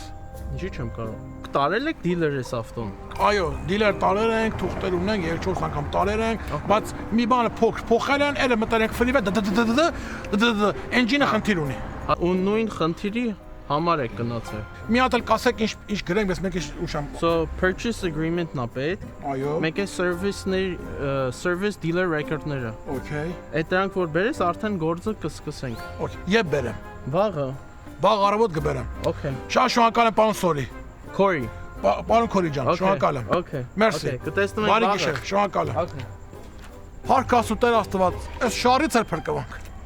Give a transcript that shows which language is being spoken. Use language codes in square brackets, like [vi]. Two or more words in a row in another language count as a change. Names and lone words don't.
[hy] Ինչի՞ չեմ կարող։ Տարել եք դիլեր էս ավտոն։ Այո, դիլեր տարել ենք, թուղթեր ունենք, 3-4 անգամ տարել ենք, բայց մի բանը փոխել են, այլ մտել ենք ֆրիվե, էնջինը խնդիր ունի։ Ու նույն խնդիրի համար եք գնացել։ Մի հատ էլ կասեք ինչ գրենք, ես մեկ է ուշամ։ [en] So purchase agreement- [hy] ն ա պետք։ Այո։ Մեկ է [en] service dealer record- [hy] ները։ Okay։ Այդ դրանք որ բերես, արդեն գործը կսկսենք։ Okay, եբ բերեմ։ Վաղը։ Վաղ առավոտ կբերեմ։ Okay։ Շատ շնորհակալ եմ, պարոն Սորի։ Corey։ Պարոն Corey ջան, շնորհակալ եմ։ Okay։ Մերսի։ Կտեսնենք վաղը։ Բարի գիշեր, շնորհակալ եմ։ Okay։ Փառք Աստծո Տեր Աստված, այս շարից էլ փրկվանք։